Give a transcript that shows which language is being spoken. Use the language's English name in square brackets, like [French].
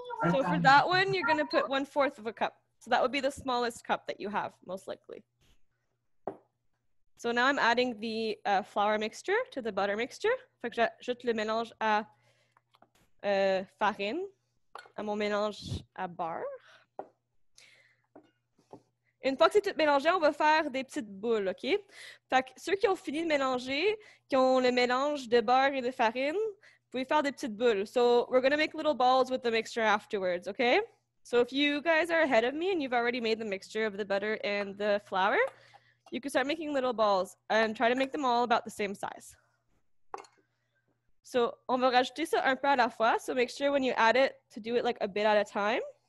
[English] So for that one, you're going to put 1/4 of a cup. So that would be the smallest cup that you have, most likely. So now I'm adding the flour mixture to the butter mixture. [French] Fait que j'ajoute le mélange à farine, à mon mélange à beurre. Une fois que c'est tout mélangé, on va faire des petites boules, OK? Fait que ceux qui ont fini de mélanger, qui ont le mélange de beurre et de farine, vous pouvez faire des petites boules. [English] So we're going to make little balls with the mixture afterwards, okay? So if you guys are ahead of me and you've already made the mixture of the butter and the flour, you can start making little balls and try to make them all about the same size. [French] So on va rajouter ça un peu à la fois. [English] So make sure when you add it to do it like a bit at a time.